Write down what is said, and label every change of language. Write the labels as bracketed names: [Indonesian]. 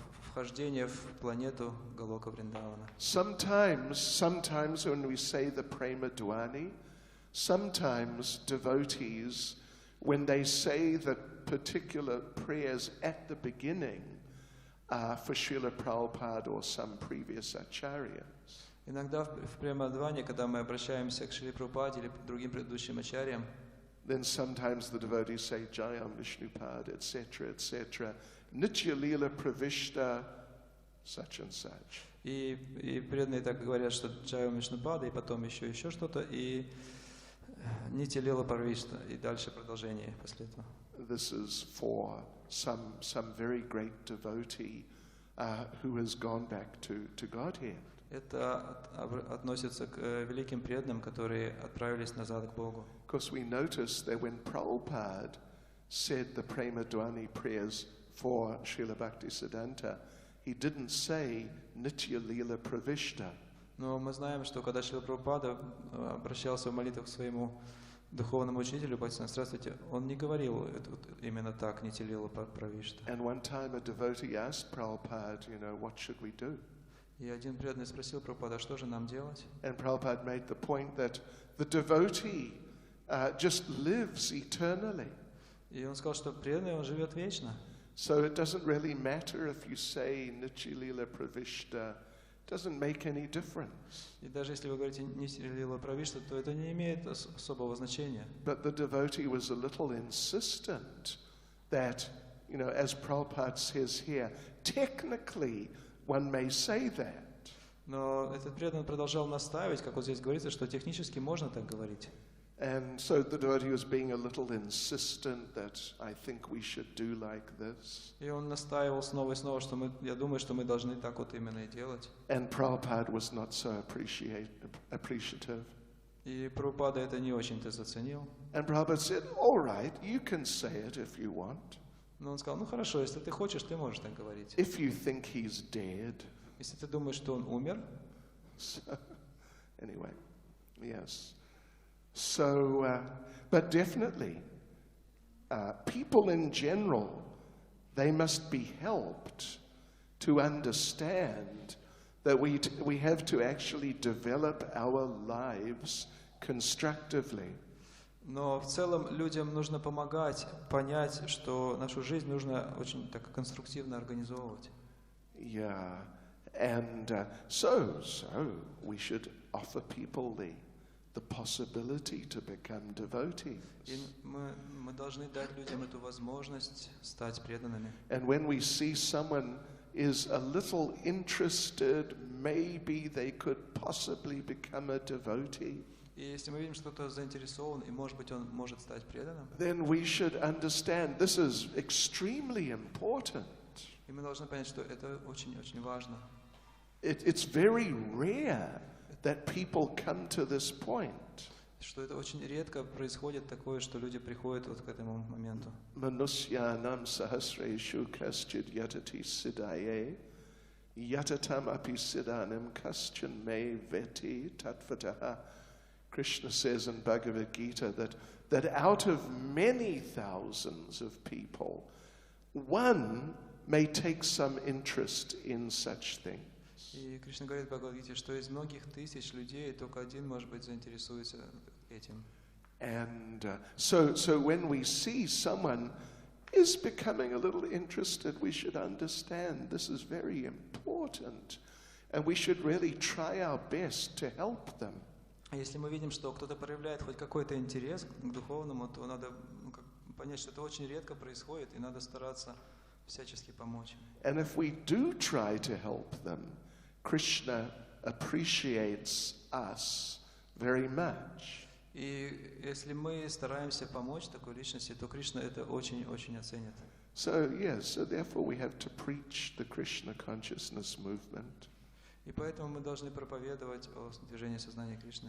[Russian] Вхождение в планету Галока Вриндавана. [English] Sometimes when we say the Prema Dwani, sometimes devotees, when they say the particular prayers at the beginning for Srila Prabhupada or some previous acharyas, [Russian] Иногда в Премадване, когда мы обращаемся к Шриле Прабхупаде или другим предыдущим ачарьям, [English] then sometimes the devotees say Jayam Vishnupad, etc., etc., Nitya Leela Pravishta, such and such. [Russian] И преданные так говорят, что Джайам Вишнупада, и потом еще что-то, и Нитилила Правишта, и дальше продолжение после этого. [English] This is for some very great devotee who has gone back to Godhead. [Russian] Это относится к великим преданным, которые отправились назад к Богу. [English] Of course, we notice that when Prabhupada said the Prema Dwani prayers for Srila Bhaktisiddhanta, he didn't say Nitya Lila Pravishta. [Russian] Но мы знаем, что когда Шрила Прабхупада обращался в молитвах к своему духовному учителю, Бхактисиданта Сарасвати, он не говорил именно так, Нитья Лила Правишта. [English] And one time a devotee asked Prabhupada, what should we do? [Russian] И один преданный спросил Прабхупада, что же нам делать? [English] And Prabhupada made the point that the devotee just lives eternally. [Russian] И он сказал, что преданный, он живет вечно. [English] So it doesn't really matter if you say Nitya Lila Pravishta, it doesn't make any difference. [Russian] И даже если вы говорите Нитья Лила Правишта, то это не имеет особого значения. [English] But the devotee was a little insistent that, as Prabhupada says here, technically one may say that. [Russian] Но этот преданный продолжал настаивать, как вот здесь говорится, что технически можно так говорить. [English] And so the devotee was being a little insistent that I think we should do like this. [Russian] И он настаивал снова и снова, что я думаю, что мы должны так вот именно и делать. [English] And Prabhupada was not so appreciative. [Russian] И Прабхупада это не очень-то заценил. [English] And Prabhupada said, all right, you can say it if you want. [Russian] Но он сказал, хорошо, если ты хочешь, ты можешь так говорить. [English] If you think he's dead. [Russian] Если ты думаешь, что он умер. [English] So, anyway, yes. So, but definitely, people in general, they must be helped to understand that we have to actually develop our lives constructively. [Russian] Но в целом людям нужно помогать понять, что нашу жизнь нужно очень так конструктивно организовывать. [English] Yeah, and so we should offer people the possibility to become devotees. [Russian] И мы должны дать людям эту возможность стать преданными. [English] And when we see someone is a little interested, maybe they could possibly become a devotee. [Russian] И если мы видим, что кто-то заинтересован, и, может быть, он может стать преданным, [English] then we should understand this is extremely important. [Russian] И мы должны понять, что это очень-очень важно. [English] It's very rare that people come to this point. [Russian] Что это очень редко происходит такое, что люди приходят вот к этому моменту. [Sanskrit] Manusyanam sahasreshu kaschid yatati siddhaye yatatam api siddhanam kaschan me veti tatvataha. [English] Krishna says in Bhagavad Gita that out of many thousands of people, one may take some interest in such things. [Russian] И Кришна говорит в Бхагавад-гите, что из многих тысяч людей только один, может быть, заинтересуется этим. [English] And so when we see someone is becoming a little interested, we should understand this is very important, and we should really try our best to help them. [Russian] Если мы видим, что кто-то проявляет хоть какой-то интерес к духовному, то надо понять, что это очень редко происходит, и надо стараться всячески помочь. [English] And if we do try to help them, Krishna appreciates us very much. [Russian] И если мы стараемся помочь такой личности, то Кришна это очень-очень оценит. [English] So therefore we have to preach the Krishna consciousness movement. [Russian] И поэтому мы должны проповедовать о движении сознания Кришны.